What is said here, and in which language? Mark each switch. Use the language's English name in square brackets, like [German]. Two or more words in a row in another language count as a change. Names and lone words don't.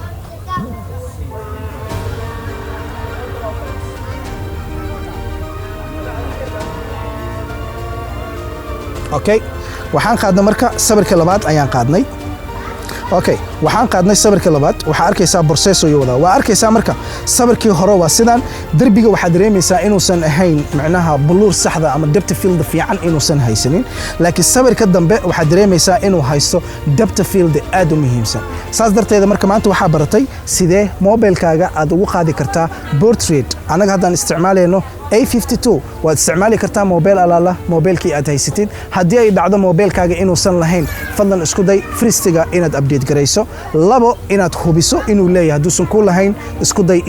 [Somali] okay waxaan qaadnay marka sabirka labaad ayaan qaadnay okay waxaan qaadnay sawirka labaad waxa arkaysaa process oo wada waa arkaysaa marka sawirkii hore waa sidaan darbiga waxa dareemaysaa inuusan ahayn macnaha blur saxda ama [English] depth field [Somali] fiican inuusan haysanin laakiin sawirka dambe waxa dareemaysaa inuu haysto [English] depth field [Somali] aad u muhiimsan saas darteed marka maanta waxa baratay sidee mobilkaaga aad ugu qaadi kartaa portrait anaga hadaan isticmaalayno A52 waad isticmaali kartaa mobil alaala mobilkii aad haysatid haddii ay dhacdo mobilkaaga inuusan lahayn fadlan isku day fristiga inaad update garayso labo inaad hubiso inuu leeyahay haduusan ku lahayn isku day